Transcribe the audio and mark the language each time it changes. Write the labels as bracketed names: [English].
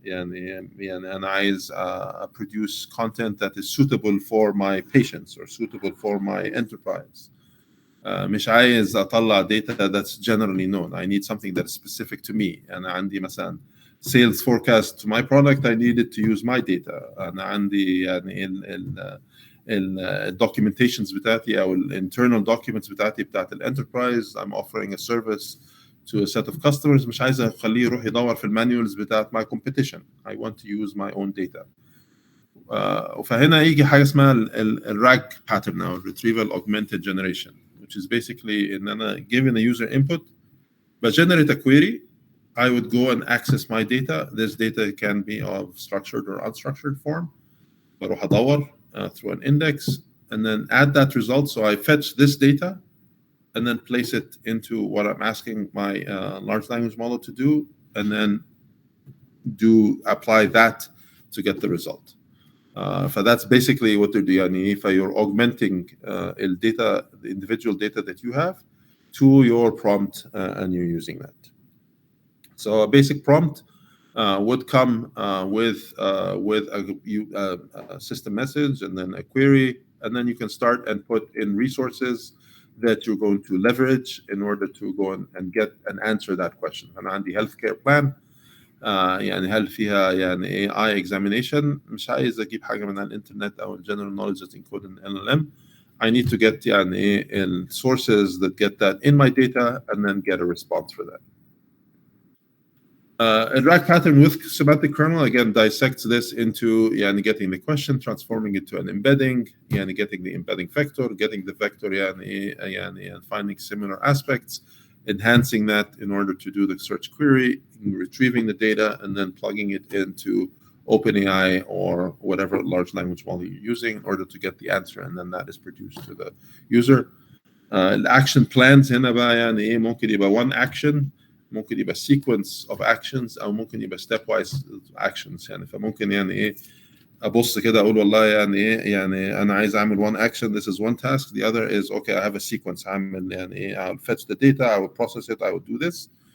[English] And I produce content that is suitable for my patients or suitable for my enterprise. [Arabic] مش عايز أطلع [English] data that's generally known. I need something that's specific to me. [Arabic] أنا عندي مثلا [English] sales forecast to my product, I needed to use my data. [Arabic] أنا عندي يعني documentations بتاعتي أو internal documents بتاعتي بتاعت enterprise. [English] I'm offering a service to a set of customers. [Arabic] مش عايز أخليه يروح يدور في المانيولز بتاعت [English] my competition. I want to use my own data. فهنا يجي حاجة اسمها RAG pattern أو Retrieval Augmented Generation, which is basically [Arabic] إن أنا [English] given a user input, but generate a query. I would go and access my data. This data can be of structured or unstructured form. [Arabic] بروح أدور [English] through an index and then add that result. So I fetch this data and then place it into what I'm asking my large language model to do, and then apply that to get the result. That's basically what they're doing. If you're augmenting the individual data that you have to your prompt and you're using that. So a basic prompt would come with a system message and then a query, and then you can start and put in resources that you're going to leverage in order to go and get and answer that question. [Arabic] أنا عندي [English] healthcare plan. [Arabic] يعني هل فيها يعني AI examination؟ مش عايز أجيب حاجة من الإنترنت أو [English] general knowledge that's encoded in LLM. I need to get يعني sources that get that in my data and then get a response for that. A RAG pattern with semantic kernel again dissects this into getting the question, transforming it to an embedding, getting the embedding vector, getting the vector and finding similar aspects, enhancing that in order to do the search query, retrieving the data, and then plugging it into OpenAI or whatever large language model you're using in order to get the answer, and then that is produced to the user. [Arabic] الأكشن plans هنا بقى ممكن يبقى one action، ممكن يبقى [English] sequence of actions، [Arabic] أو ممكن يبقى [English] stepwise actions. [Arabic] فممكن أبص كده أقول والله أنا عايز أعمل [English] one action, this is one task. The other is okay, I have a sequence. [Arabic] هعمل [English] I'll fetch the data, I will process it, I will do this.